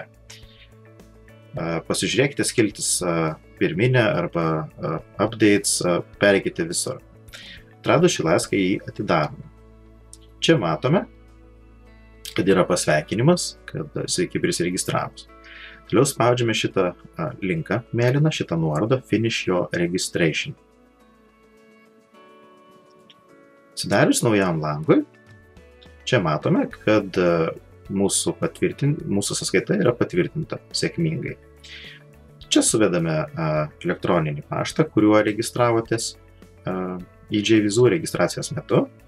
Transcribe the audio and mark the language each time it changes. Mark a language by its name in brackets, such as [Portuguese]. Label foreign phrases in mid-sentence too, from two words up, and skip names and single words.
[Lithuanian] Pasižiūrėkite skiltis pirminę arba updates, pereikite visur. Atradus šį laišką jį atidarome. Čia matome, kad yra pasveikinimas, kad sveiki prisiregistravus. Toliau spaudžiame šitą linką mėlyną, šitą nuorodą [English] Finish your registration. [Lithuanian] Atsidarius naujam langui, čia matome, kad mūsų sąskaita yra patvirtinta sėkmingai. Čia suvedame elektroninį paštą, kuriuo registravotės į JVZoo registracijos metu.